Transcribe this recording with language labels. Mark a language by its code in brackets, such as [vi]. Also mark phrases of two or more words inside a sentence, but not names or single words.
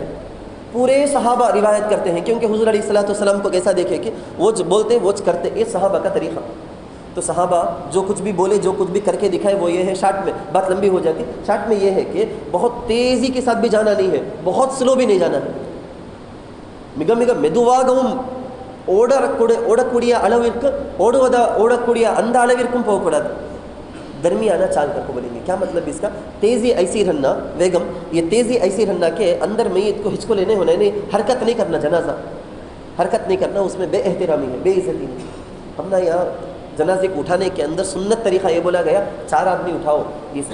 [ur] پورے صحابہ روایت کرتے ہیں کیونکہ حضور [ar] علیہ الصلوۃ والسلام [ur] کو کیسا دیکھے کہ وہ بولتے وہ کرتے. یہ صحابہ کا طریقہ. تو صحابہ جو کچھ بھی بولے، جو کچھ بھی کر کے دکھائے وہ یہ ہے. شارٹ میں بات لمبی ہو جاتی. شارٹ میں یہ ہے کہ بہت تیزی کے ساتھ بھی جانا نہیں ہے، بہت سلو بھی نہیں جانا ہے. [ta] மிக மெதுவாகவும் ஓடக்கூடிய அளவிற்கு ஓடக்கூடிய அந்த அளவிற்கும் போகக்கூடாது. [ur] درمیانہ چال کر کو بولیں گے. کیا مطلب اس کا؟ تیزی ایسی رہنا، بیگم یہ تیزی ایسی رہنا کہ اندر میت کو ہچکو لینے ہونا، نہیں حرکت نہیں کرنا. جنازہ حرکت نہیں کرنا، اس میں بے احترامی ہے، بے عزتی ہے. ہم نا یہاں جنازے کو اٹھانے کے اندر سنت طریقہ یہ بولا گیا 4 آدمی اٹھاؤ.